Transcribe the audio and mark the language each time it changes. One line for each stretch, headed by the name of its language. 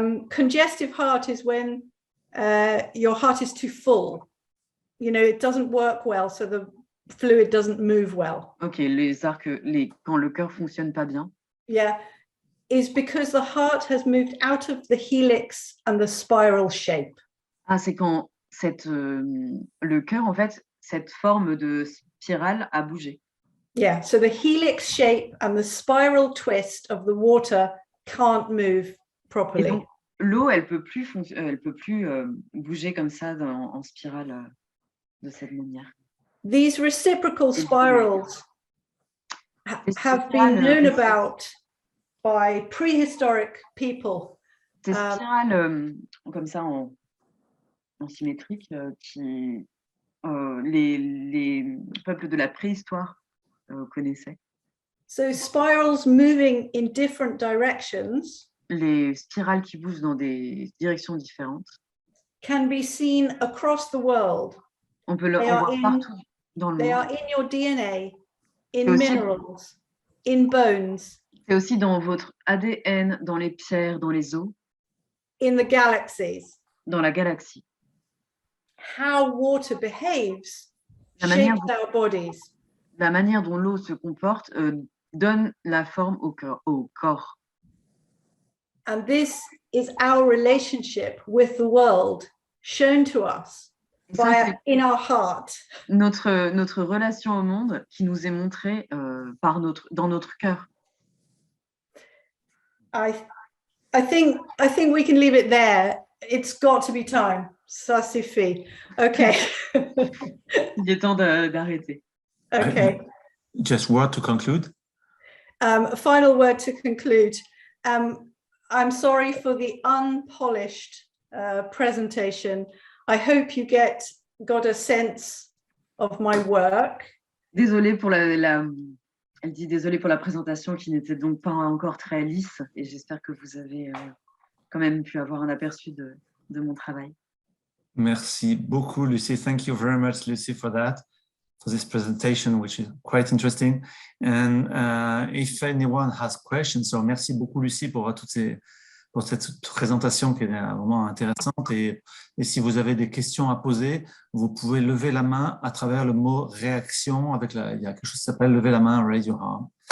English: Congestive heart is when your heart is too full. You know, it doesn't work well, so the fluid doesn't move well.
French: Ok, quand le cœur fonctionne pas bien.
English: Yeah, is because the heart has moved out of the helix and the spiral shape.
French: Ah, c'est quand le cœur, en fait, cette forme de spirale a bougé.
English: Yeah, so the helix shape and the spiral twist of the water can't move properly.
French: Et donc, l'eau, elle peut plus bouger comme ça en spirale de cette manière.
English: These reciprocal spirals have been known about by prehistoric people.
French: Ces spirales comme ça en symétrique qui les peuples de la préhistoire connaissaient.
English: So spirals moving in different directions.
French: Les spirales qui bougent dans des directions différentes.
English: Can be seen across the world.
French: On peut le voir partout dans le monde.
English: They are in your DNA, in minerals, in bones.
French: C'est aussi dans votre ADN, dans les pierres, dans les os.
English: In the galaxies.
French: Dans la galaxie.
English: How water behaves shapes our bodies.
French: La manière dont l'eau se comporte donne la forme au corps.
English: And this is our relationship with the world shown to us in our heart.
French: Notre relation au monde qui nous est montrée dans notre cœur.
English: I think we can leave it there. It's got to be time.
French: Ça suffit.
English: Okay.
French: Il est temps d'arrêter.
English: Okay. Just word to conclude. Final word to conclude. I'm sorry for the unpolished presentation. I hope you got a sense of my work.
French: Désolée pour elle dit désolée pour la présentation qui n'était donc pas encore très lisse et j'espère que vous avez quand même pu avoir un aperçu de mon travail. Merci beaucoup, Luci.
English: Thank you very much, Luci, for this presentation, which is quite interesting. And if anyone has questions, so
French: merci beaucoup, Luci, pour cette présentation qui est vraiment intéressante. Et si vous avez des questions à poser, vous pouvez lever la main à travers le mot réaction. Il y a quelque chose qui s'appelle lever la main,
English: raise your hand.